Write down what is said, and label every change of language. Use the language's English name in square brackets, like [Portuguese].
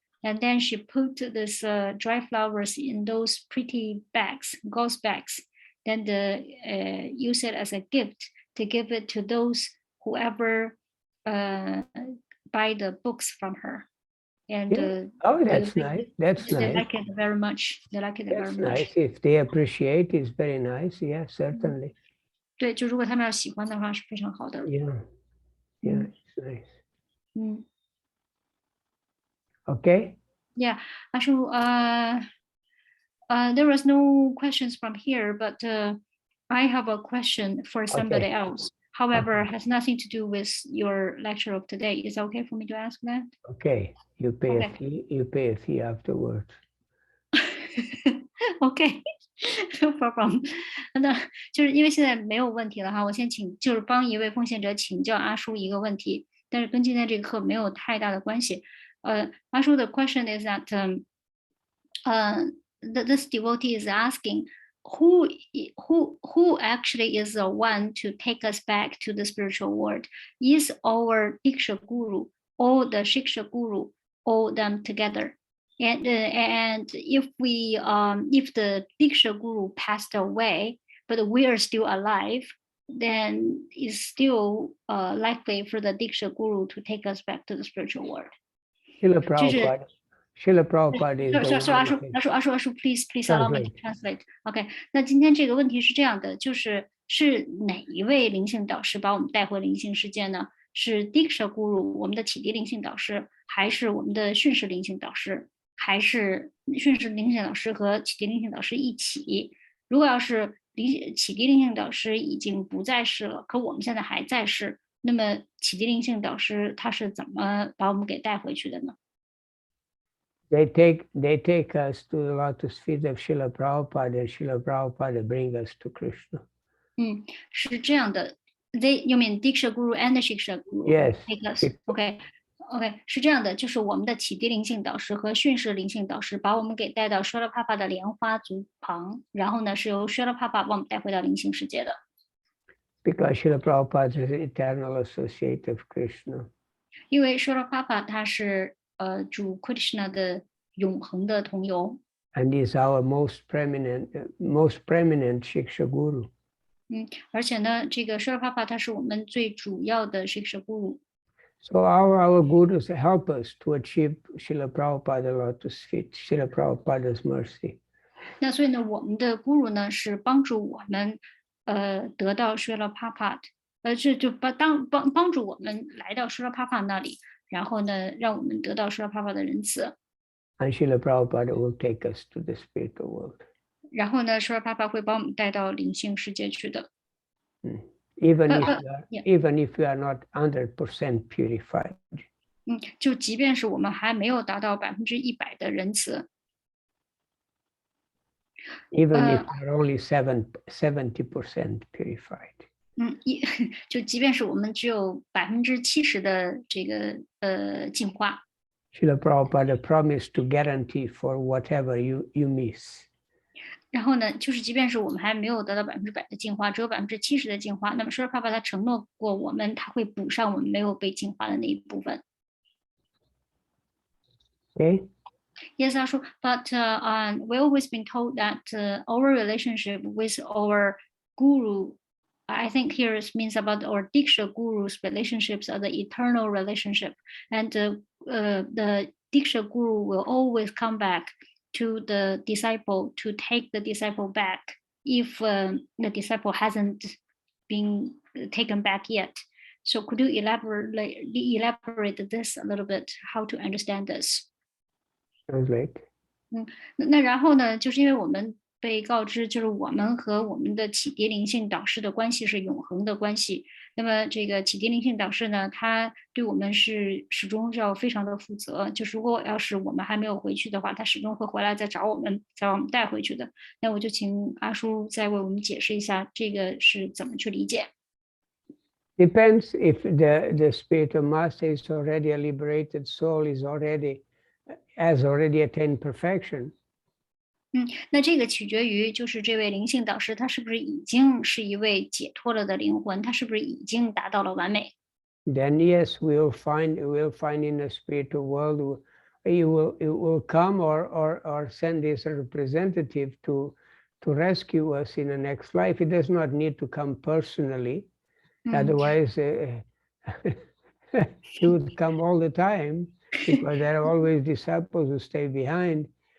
[English] and then she put this dry flowers in those pretty bags, gauze bags, then use it as a gift to give it to those whoever buy the books from her. And oh, that's nice. That's they nice. like it very much. They like it That's very much. nice. If they appreciate, it's very nice. Yeah, certainly. [Chinese] 对，就如果他们要喜欢的话，是非常好的。 [English] Yeah, yeah, it's nice. 嗯 Okay. Yeah, actually, there was no questions from here, but I have a question for somebody else. However, has nothing to do with your lecture of today. Is it okay for me to ask that? Okay. You pay Okay. a fee. You pay a fee afterwards. Okay, no problem. [Chinese] 那就是因为现在没有问题了哈，我先就是帮一位奉献者请教阿叔一个问题，但是跟今天这个课没有太大的关系。阿叔的 [English] question is that this devotee is asking who actually is the one to take us back to the spiritual world? Is our Diksha Guru or the Shiksha Guru, all them together? And if the Diksha Guru passed away, but we are still alive, then it's still likely for the Diksha Guru to take us back to the spiritual world. Srila Prabhupada is the one. Please allow me to translate. [Chinese] OK， 那今天这个问题是这样的，是哪一位灵性导师把我们带回灵性世界呢？是 Diksha Guru 我们的启迪灵性导师，还是我们的训示灵性导师，还是训示灵性导师和启迪灵性导师一起？如果要是启迪灵性导师已经不在世了，可我们现在还在世，那么启迪灵性导师他是怎么把我们给带回去的呢？ [English] They take us to the lotus feet of Srila Prabhupada, and Srila Prabhupada bring us to Krishna. [Chinese] 是这样的。 [English] You mean Diksha Guru and the Shiksha Guru? Yes. Take us. [Chinese] OK， 是这样的，就是我们的启迪灵性导师和训示灵性导师把我们给带到 Srila Prabhupada 的莲花足旁，然后呢是由 Srila Prabhupada 把我们带回到灵性世界的。 [English] Because Srila Prabhupada is an eternal associate of Krishna. [Chinese] 因为 Srila Prabhupada 他是主 Krishna 的永恒的同游。 [English] And is our most preeminent Shiksha Guru. [Chinese] 而且呢，这个 Srila Prabhupada 他是我们最主要的 Shiksha Guru。 [English] So our gurus help us to achieve Srila Prabhupada lotus feet, Srila Prabhupada's mercy. [Chinese] 那所以呢，我们的 Guru 呢是帮助我们得到 Srila Prabhupada，就帮助我们来到 Srila Prabhupada 那里，然后呢，让我们得到 Srila Prabhupada 的仁慈。 [English] And Srila Prabhupada will take us to the spiritual world. [Chinese] 然后呢 ，Srila Prabhupada 会把我们带到灵性世界去的。 [English] Even if we are not 100% purified. [Chinese] 就即便是我们还没有达到100%的仁慈。 [English] Even if we are only 70% purified. [Chinese] 就即便是我们只有70%的这个净化。 [English] Srila Prabhupada promised to guarantee for whatever you miss. [Chinese] 然后呢，就是即便是我们还没有得到100%的净化，只有70%的净化，那么Srila Prabhupada他承诺过我们，他会补上我们没有被净化的那一部分。 [English] Okay. Yes, Ashu, but we always been told that our relationship with our guru, I think here it means about our Diksha Guru's relationships are the eternal relationship, and the Diksha Guru will always come back to the disciple to take the disciple back if the disciple hasn't been taken back yet. So could you elaborate this a little bit, how to understand this? Translate. [Chinese] 那然后呢，就是因为我们被告知，就是我们和我们的启迪灵性导师的关系是永恒的关系。那么这个启迪灵性导师呢，他对我们是始终要非常的负责。就是如果要是我们还没有回去的话，他始终会回来再找我们，再把我们带回去的。那我就请阿叔再为我们解释一下这个是怎么去理解。 [English] Depends if the spirit of master is already a liberated soul, has already attained perfection. [Chinese] 那这个取决于就是这位灵性导师他是不是已经是一位解脱了的灵魂，他是不是已经达到了完美。 [English] Then yes, we'll find in the spiritual world it will come or send his representative to rescue us in the next life. It does not need to come personally. Otherwise, he would come all the time because there are always disciples who stay behind.